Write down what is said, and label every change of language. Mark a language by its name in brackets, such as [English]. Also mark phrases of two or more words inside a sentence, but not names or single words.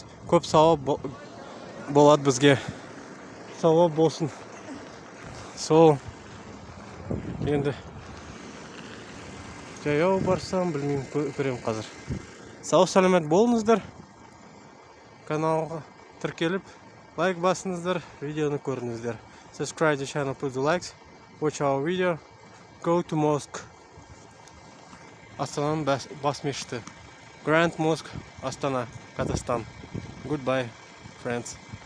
[Kazakh] Көп сауап болады бізге. Сауап болсын. Сол енді жаяу барсам, білмеймін, көремін қазір. Сау сәлемет болыңыздар. Каналға тіркеліп, лайк басыңыздар, видеоны көріңіздер. [English] Subscribe to the channel, put the likes, watch our video, go to mosque. [Kazakh] Астананың бас мешіті. [English] Grand Mosque, Астана, Казахстан. Goodbye, friends.